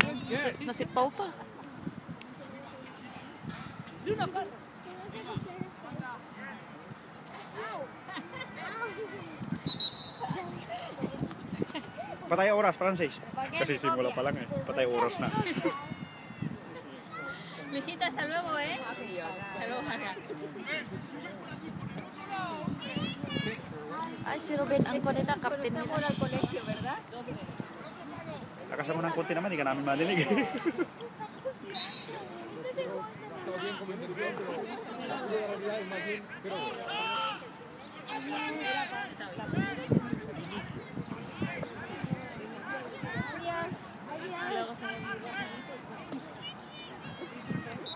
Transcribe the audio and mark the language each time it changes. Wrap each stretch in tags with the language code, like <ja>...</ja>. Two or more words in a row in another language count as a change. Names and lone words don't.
<tl>Nasipaw pa. Doon ako. Patay oras, Francis. Kasi simula pa lang eh. Patay oras na.</tl> <es>Luisito, hasta luego, ¿eh? Hasta luego, María.</es> <tl>Ay, si Ruben ang ko nila, captain nila.</tl> <es>Al colegio, ¿verdad?</es> <tl>Lakasan mo ng konti naman, di ka namin madinig. Chutan mo na, Francis.</tl>